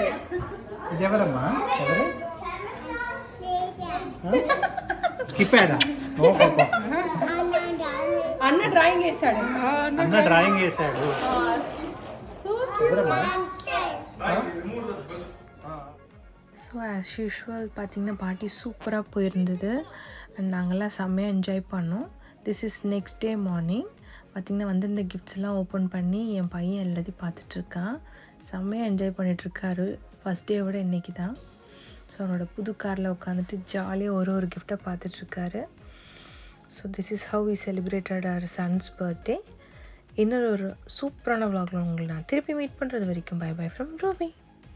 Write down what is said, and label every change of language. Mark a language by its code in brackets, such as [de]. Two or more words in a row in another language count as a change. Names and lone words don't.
[te] ఇది ఎవరమ్మా ఎవరు స్కిప్ అయ్యాడా అన్న డ్రాయింగ్ వేసాడు. అన్న డ్రాయింగ్ వేసాడు. ఎవరమ్మా [en] so as usual [ta] பார்த்திங்கன்னா பார்ட்டி சூப்பராக போயிருந்தது. அண்ட் நாங்கள்லாம் செம்மையாக என்ஜாய் பண்ணோம். [en] This is next day morning. [ta] பார்த்திங்கன்னா வந்து இந்த கிஃப்ட்ஸ்லாம் ஓப்பன் பண்ணி என் பையன் எல்லாத்தையும் பார்த்துட்ருக்கான். செம்மையாக என்ஜாய் பண்ணிகிட்ருக்காரு. [en] first day [ta] விட இன்றைக்கி தான். ஸோ அவனோட புது காரில் உட்காந்துட்டு ஜாலியாக ஒரு கிஃப்டை பார்த்துட்ருக்காரு. [en] So this is how we celebrated our son's birthday. [ta] இன்னொரு சூப்பரான vlog-ல உங்களை நான் திருப்பி மீட் பண்ணுறது வரைக்கும் [en] bye from [ta] ரூபி.